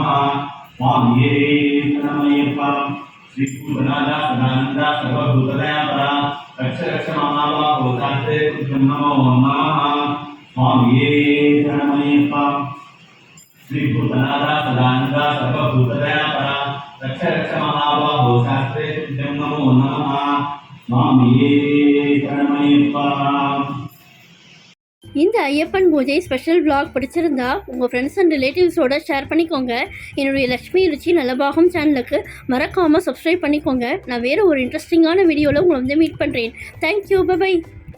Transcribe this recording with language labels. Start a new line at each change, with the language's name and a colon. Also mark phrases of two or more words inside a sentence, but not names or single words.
Sanskrit: स्वामिये शरणमय्यप्पा, श्रीभूतनाथसदानन्दा सर्वभूतदयापरा रक्ष रक्ष महाबाहो शास्त्रे तुभ्यं नमो नमः। स्वामिये शरणमय्यप्पा, श्रीभूतनाथसदानन्दा सर्वभूतदयापरा रक्ष रक्ष महाबाहो शास्त्रे तुभ्यं नमो नमः। स्वामिये शरणमय्यप्पा।
Tamil: இந்த ஐயப்பன் பூஜை
English: special vlog
Tamil: பிடிச்சிருந்தா உங்கள்
English: friends and relativesோட
Tamil: ஷேர் பண்ணிக்கோங்க. என்னுடைய லக்ஷ்மி ருச்சி நலபாகம் சேனலுக்கு மறக்காமல் சப்ஸ்கிரைப் பண்ணிக்கோங்க. நான் வேறு ஒரு இன்ட்ரெஸ்டிங்கான வீடியோவில் உங்களை வந்து மீட் பண்ணுறேன்.
English: thank you, bye.